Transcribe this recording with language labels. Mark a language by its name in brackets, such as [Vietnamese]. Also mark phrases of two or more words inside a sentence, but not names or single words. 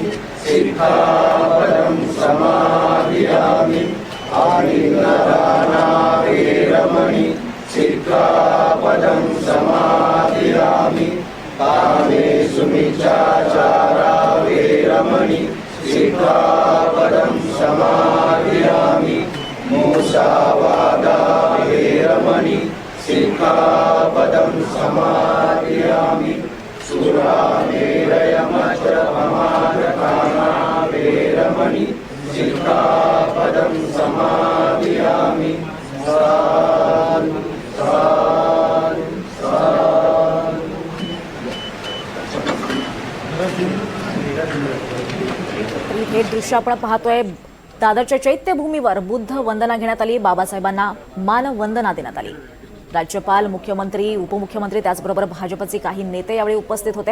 [Pali] सिक्खापदं समादियामि आलिङ्गदाना वेरमणि सिक्खापदं समादियामि कामेषु मिथ्याचारा वेरमणि सिक्खापदं समादियामि मूसावादा वेरमणि सिक्खापदं समादियामि सुरामेरयमद्यपमादपाना वेरमणि सिक्खापदं समादियामि साधु साधु साधु. [Marathi] हे दृश्य आपण पाहतोय. दादरच्या चैत्यभूमीवर बुद्ध वंदना घेण्यात आली. बाबासाहेबांना मानवंदना देण्यात आली. राज्यपाल, मुख्यमंत्री, उपमुख्यमंत्री त्याचबरोबर भाजपचे काही नेते यावेळी उपस्थित होते.